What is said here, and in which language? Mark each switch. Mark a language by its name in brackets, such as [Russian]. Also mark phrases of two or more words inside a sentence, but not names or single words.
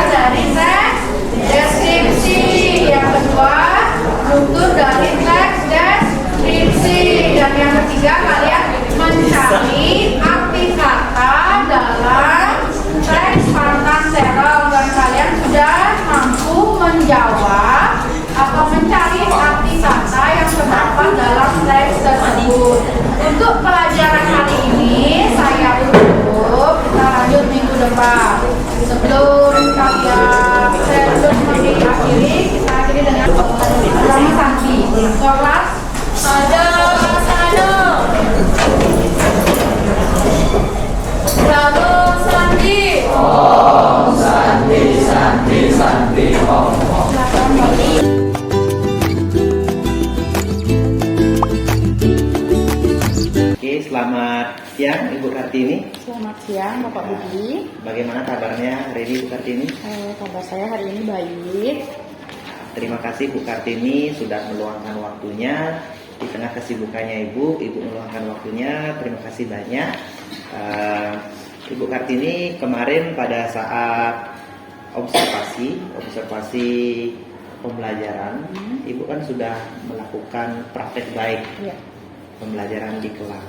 [Indonesian] dari teks deskripsi, yang kedua struktur dari teks deskripsi, dan yang ketiga kalian mencari arti kata dalam teks pantang terong, dan kalian sudah mampu menjawab atau mencari arti kata yang terdapat dalam teks tersebut. Untuk pelajaran hari ini saya tutup, kita lanjut minggu depan. Sebelum mengakhiri, kita akhiri dengan Rama Santi. Kelas Sado. Rama Santi. [Sanskrit] Om Santi Santi Santi Om. [Indonesian] Selamat siang Ibu Kartini. Selamat siang Bapak Budi. Bagaimana kabarnya hari ini Ibu Kartini? Kabar saya hari ini baik. terima kasih Bu Kartini sudah meluangkan waktunya di tengah kesibukannya Ibu meluangkan waktunya. Terima kasih banyak. Ibu Kartini kemarin pada saat observasi pembelajaran, Ibu kan sudah melakukan praktek baik pembelajaran di kelas.